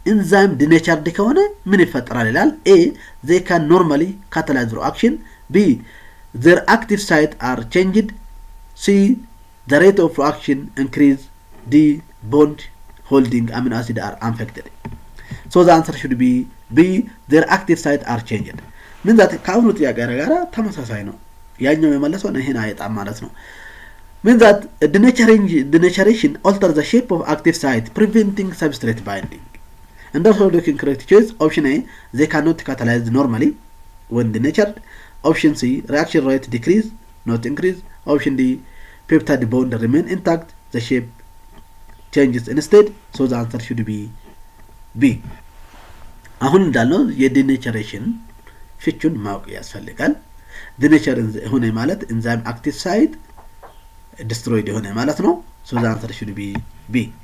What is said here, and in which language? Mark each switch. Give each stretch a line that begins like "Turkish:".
English: Enzyme denatured
Amharic: ከሆነ ምን ይፈጠራል ይላል።
English: A, they can normally catalyze reaction. B, their active site are changed. C, the rate of reaction increase. D, bond holding amino acid are affected. So the answer should be B, their active site are changed.
Amharic: ምን ዛት ካሁኑ ጥያቄ ጋር ተመሳሳይ ነው። ያኛው የመለሰው ይሄን አይጣም ማለት ነው።
English: means that denaturation alters the shape of active site, preventing substrate binding. And also looking correct choice option A, they cannot catalyze normally when denatured. Option C, reaction rate decrease not increase. Option D, peptide bond remain intact, the shape changes instead. So the answer should be B.
Amharic: አሁን እንዳልነው የdenaturation ፍቹን ማወቅ ያስፈልጋል።
English: denature ሆነ ማለት enzyme active site destroyed ሆነ ማለት ነው። So the answer should be B.